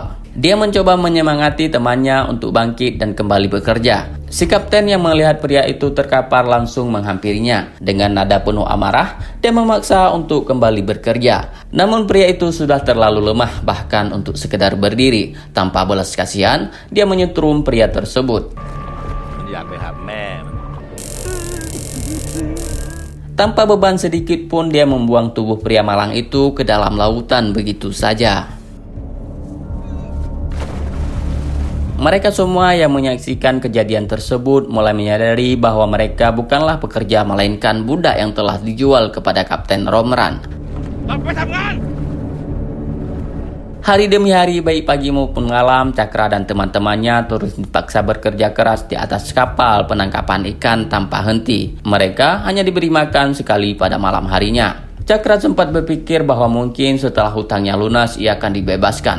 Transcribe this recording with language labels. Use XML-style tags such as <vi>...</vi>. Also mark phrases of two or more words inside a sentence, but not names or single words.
<id>Dia mencoba menyemangati temannya untuk bangkit dan kembali bekerja. Si kapten yang melihat pria itu terkapar langsung menghampirinya. Dengan nada penuh amarah, dia memaksa untuk kembali bekerja. Namun pria itu sudah terlalu lemah bahkan untuk sekedar berdiri. Tanpa belas kasihan, dia menyetrum pria tersebut.</id> <th>อยากไปหาแม่มัน</th> <id>Tanpa beban sedikit pun dia membuang tubuh pria malang itu ke dalam lautan begitu saja. Mereka semua yang menyaksikan kejadian tersebut mulai menyadari bahwa mereka bukanlah pekerja melainkan budak yang telah dijual kepada Kapten Romran.</id> <th>ต้องไปทำงาน</th> <id>Hari demi hari, baik pagi maupun malam, Cakra dan teman-temannya terus dipaksa bekerja keras di atas kapal penangkapan ikan tanpa henti. Mereka hanya diberi makan sekali pada malam harinya. Cakra sempat berpikir bahwa mungkin setelah hutangnya lunas ia akan dibebaskan.</id>